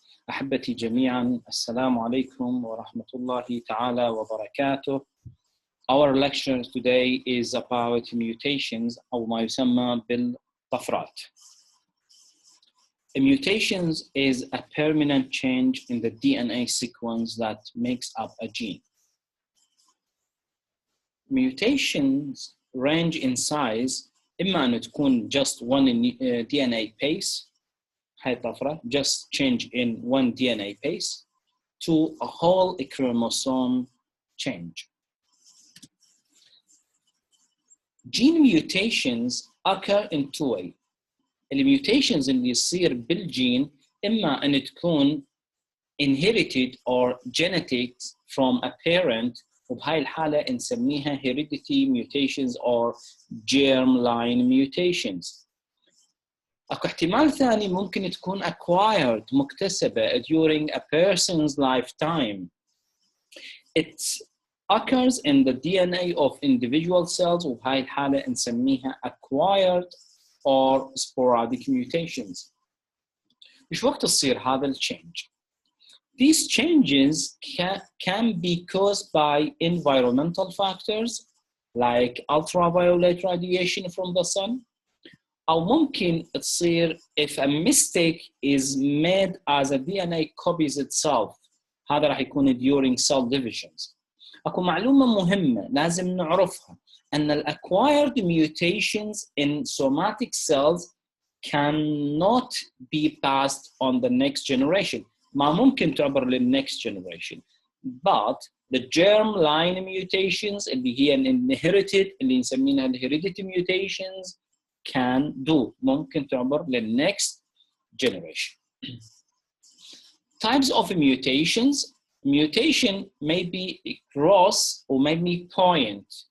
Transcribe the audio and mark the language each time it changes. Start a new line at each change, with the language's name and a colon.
Arabic: أحبتي جميعا، السلام عليكم ورحمة الله تعالى وبركاته.
English: Our lecture today is about mutations
Arabic: أو ما يسمى بالطفرات.
English: Mutations is a permanent change in the DNA sequence that makes up a gene. Mutations range in size
Arabic: إما أن تكون
English: just one DNA base،
Arabic: هاي طفرة
English: just change in one DNA base, to a whole chromosome change. Gene mutations occur in two ways.
Arabic: المutations اللي يصير بالجين إما أن تكون
English: inherited or genetic from a parent،
Arabic: وبهاي الحالة نسميها
English: heredity mutations or germline mutations.
Arabic: أكو احتمال ثاني ممكن تكون acquired مكتسبة
English: during a person's lifetime. It occurs in the DNA of individual cells،
Arabic: وبهاي الحالة نسميها
English: acquired or sporadic mutations.
Arabic: إيش وقت تصير هذا الchange؟
English: These changes can be caused by environmental factors like ultraviolet radiation from the sun،
Arabic: أو ممكن تصير
English: if a mistake is made as a DNA copies itself.
Arabic: هذا راح يكون
English: during cell divisions.
Arabic: أكو معلومة مهمة لازم نعرفها، أن ال
English: acquired mutations in somatic cells cannot be passed on the next generation.
Arabic: ما ممكن تعبر لل
English: next generation. But the germline mutations
Arabic: اللي هي
English: inherited
Arabic: اللي نسمينها
English: heredity mutations can do،
Arabic: ممكن تعبر لل
English: next generation. Types of mutations. Mutation may be cross or may be point.